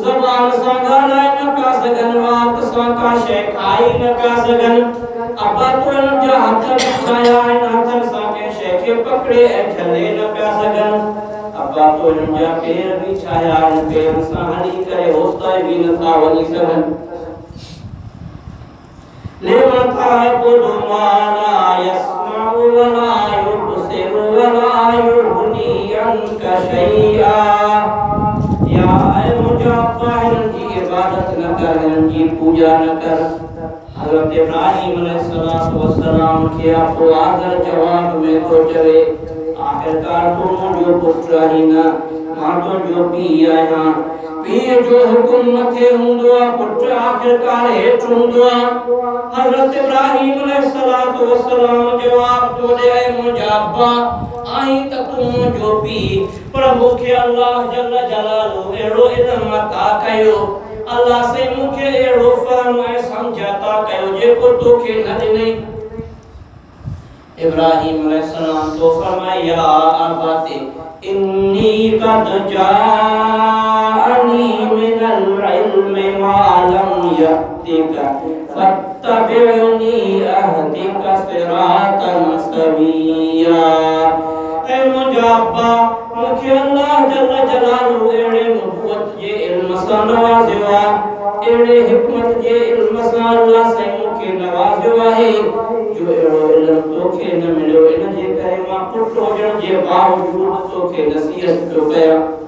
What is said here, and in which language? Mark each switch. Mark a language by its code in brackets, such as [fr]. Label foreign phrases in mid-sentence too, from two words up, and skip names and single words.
[sd] ज़बान सां ॻाल्हाए न पिया सघनि, वात सां का शइ खाई न पिया सघनि। अब्बा तो हिननि जा हथ बि ठाहिया आहिनि, हथनि सां कंहिं शइ खे पकड़े ऐं झले न पिया सघनि। अब्बा तो हिननि जा पेर बि ठाहिया आहिनि, पेरनि सां हली करे होसिताईं बि नथा वञी सघनि। [ar] لم تعبد ما لا يسمع ولا يبصر ولا يغني عنك شيئا. [sd] या ऐ मुंहिंजा अब्बा हिननि जी इबादत न कर, हिननि जी पूजा न कर। हज़रत इब्राहिम अलैहिस्सलाम के आपको आदर जवाब में तो चवे आखिरकार तू मुंहिंजो पुटु आहीं न, मां तुंहिंजो पीउ आहियां। पीउ जो हुकुम मथे हूंदो आहे, पुटु आखिरकार हेठि हूंदो आहे। हज़रत इब्राहिम अलैहिस्सलाम जवाब तो ॾे ऐ मुंहिंजा अब्बा आहीं त तू मुंहिंजो पीउ, पर मूंखे अल्लाह [ar] جل جلاله [sd] अहिड़ो इल्मु अता कयो, अल्लाह से मूंखे अहिड़ो फ़हम ऐं सम्झ अता कयो जेको तोखे न ॾिनई। इब्राहिम अलैहिस्सलाम तो फरमाए [ar] يا أبت إني قد جاءني من العلم ما لم يأتك فاتبعني أهدك صراطا سويا. [sd] ऐ मुंहिंजा अब्बा मूंखे अल्लाह [ar] جل جلاله [sd] अहिड़े नबूवत जे इल्म सां नवाज़ियो आहे, अहिड़े हिकमत जे इल्म सां अल्लाह साईं मूंखे नवाज़ियो आहे जो अहिड़ो इल्मु तोखे न मिलियो। इन जे करे मां पुटु हुजण जे बावजूद तोखे नसीहत पियो कयां।